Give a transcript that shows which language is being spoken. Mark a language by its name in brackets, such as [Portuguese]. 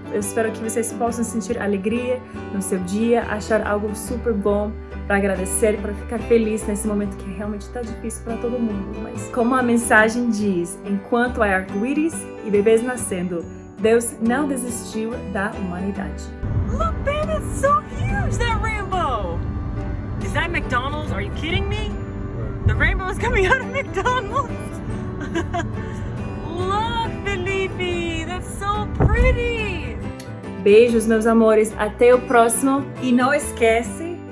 [Portuguese] Eu espero que vocês possam sentir alegria no seu dia, achar algo super bom para agradecer, para ficar feliz nesse momento que realmente está difícil para todo mundo. Mas como a mensagem diz, enquanto há arco-íris e bebês nascendo, Deus não desistiu da humanidade. [English] Look, babe, it's so huge, that rainbow! Is that McDonald's? Are you kidding me? The rainbow is coming out of McDonald's! Look, Felipe, that's so pretty! [Portuguese] Beijos, meus amores, até o próximo. E não esqueça.